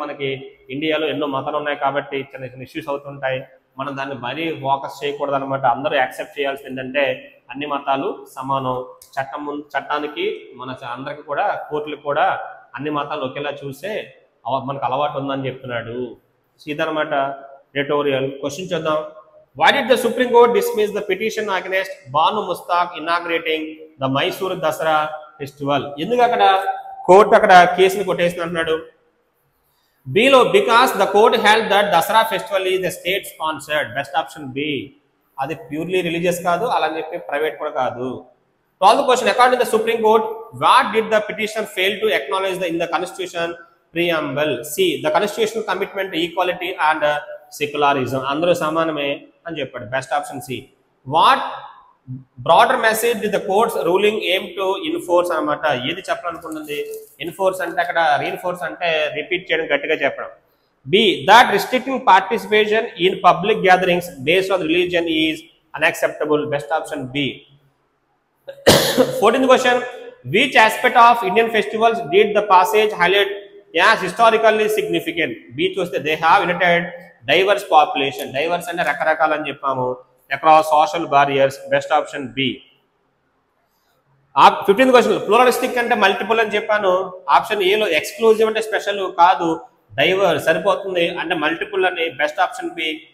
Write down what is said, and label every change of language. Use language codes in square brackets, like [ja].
[te] మనకి ఇండియాలో ఎన్నో మతాలు ఉన్నాయి కాబట్టి చిన్న చిన్న ఇష్యూస్ అవుతుంటాయి. మనం దాన్ని మరీ ఫోకస్ చేయకూడదు అనమాట. అందరూ యాక్సెప్ట్ చేయాల్సింది ఏంటంటే అన్ని మతాలు సమానం, చట్టానికి మన అందరికి కూడా కోర్టులకు కూడా అన్ని మతాలు ఒకేలా చూసే మనకు అలవాటు ఉందని చెప్తున్నాడు. ఇదనమాట ఎడిటోరియల్. క్వశ్చన్ చూద్దాం. [en] Why did the Supreme Court dismiss the petition against Banu Mustaq inaugurating the Mysore Dasara festival? [te] ఎందుకు అక్కడ కోర్టు అక్కడ కేసుని కొట్టేసింది అంటున్నాడు. [en] Below because the court held that Dasara festival is the state sponsored. Best option B. [te] అది purely religious కాదు, అలా చెప్పి ప్రైవేట్ కూడా కాదు. [en] Twelfth question. According to the Supreme Court, what did the petition fail to acknowledge in the Constitution preamble? C. The constitutional commitment to equality and secularism. [te] అందరూ సమానమే అని చెప్పాడు. Best option C. [en] what broader message did the court's ruling aim to enforce [te] అనమాట. ఏది చెప్పాలనుకుంటుంది? Enforce అంటే అక్కడ reinforce అంటే repeat చేయడం, గట్టిగా చెప్పడం. B. [en] That restricting participation in public gatherings based on religion is unacceptable. Best option B. 14th question. Which aspect of Indian festivals did the passage highlight as historically significant? B చూస్తే they have united diverse population. Diverse [te] అంటే రకరకాలు అని చెప్పాము. [en] Across social barriers. Best option B. 15th question. [te] Pluralistic అంటే multiple అని చెప్పాను. Option ఏలో exclusive అంటే స్పెషల్ కాదు, డైవర్స్ సరిపోతుంది అంటే మల్టిపుల్ అని. Best option B.